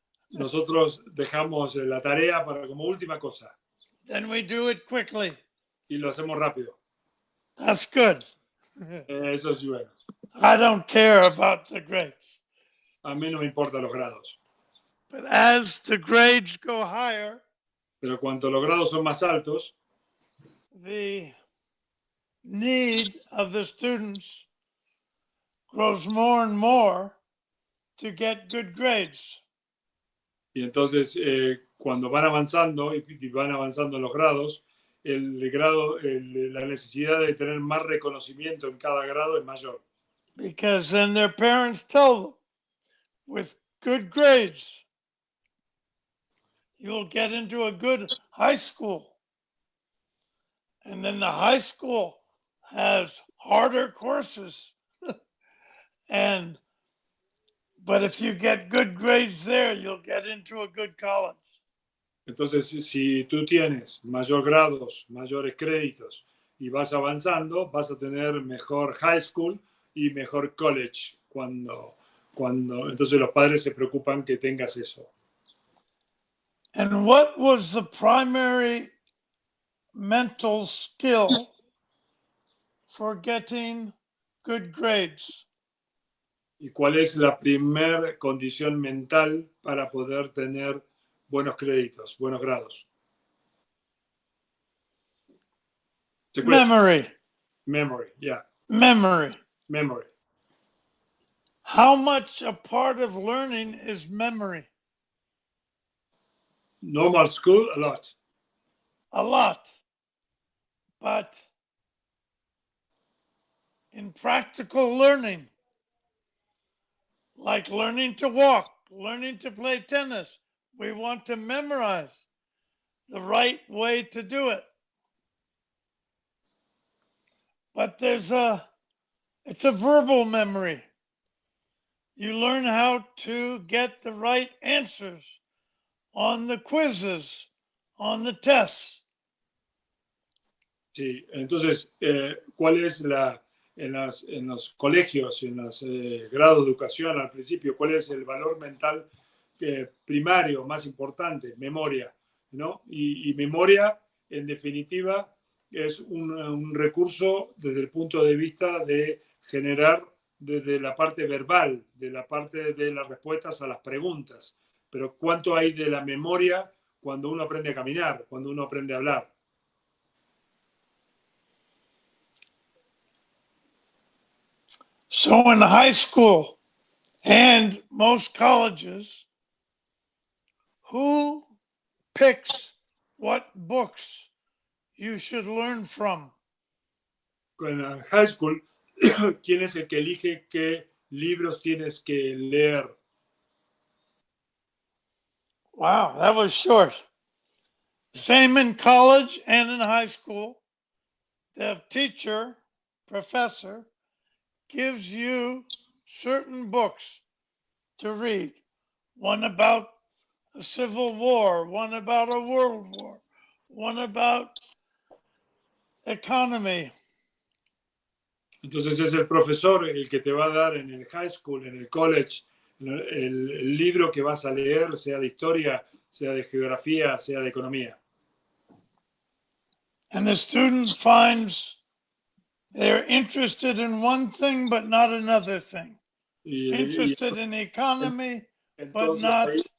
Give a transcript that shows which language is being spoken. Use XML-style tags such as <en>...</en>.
<es>Nosotros dejamos la tarea para como última cosa.</es> <en>Then we do it quickly.</en> <es>Y lo hacemos rápido.</es> <en>That's good.</en> <es>Eso es bueno.</es> <en>I don't care about the grades.</en> <es>A mí no me importan los grados.</es> <en>But as the grades go higher,</en> <es>pero cuanto los grados son más altos,</es> <en>the need of the students grows more and more to get good grades.</en> <es>Y entonces cuando van avanzando y van avanzando los grados, la necesidad de tener más reconocimiento en cada grado es mayor.</es> <en>Because then their parents tell them, with good grades, you'll get into a good high school. And then the high school has harder courses. But if you get good grades there, you'll get into a good college.</en> <es>Entonces, si tú tienes mayor grados, mayores créditos y vas avanzando, vas a tener mejor high school y mejor college entonces los padres se preocupan que tengas eso.</es> <en>And what was the primary mental skill for getting good grades?</en> <es>¿Y cuál es la primer condición mental para poder tener buenos créditos, buenos grados?</es> <en>Memory. Memory, yeah. Memory. Memory. How much a part of learning is memory? Normal school, a lot. A lot. But in practical learning, like learning to walk, learning to play tennis, we want to memorize the right way to do it. But it's a verbal memory. You learn how to get the right answers on the quizzes, on the tests.</en> <es>Sí, entonces, ¿cuál es en los colegios, en los grados de educación al principio, cuál es el valor mental primario, más importante? Memoria, ¿no? Y memoria, en definitiva, es un recurso desde el punto de vista de generar desde la parte verbal, de la parte de las respuestas a las preguntas. Pero ¿cuánto hay de la memoria cuando uno aprende a caminar, cuando uno aprende a hablar?</es> <en>So in high school and most colleges, who picks what books you should learn from?</en> <es>En la high school, ¿quién es el que elige qué libros tienes que leer?</es> <en>Wow, that was short. Same in college and in high school. The teacher, professor, gives you certain books to read. One about a civil war, one about a world war, one about economy.</en> <es>Entonces es el profesor el que te va a dar en el high school, en el college, el libro que vas a leer, sea de historia, sea de geografía, sea de economía.</es> <en>And the student finds they're interested in one thing but not another thing. Interested in economy but not</en>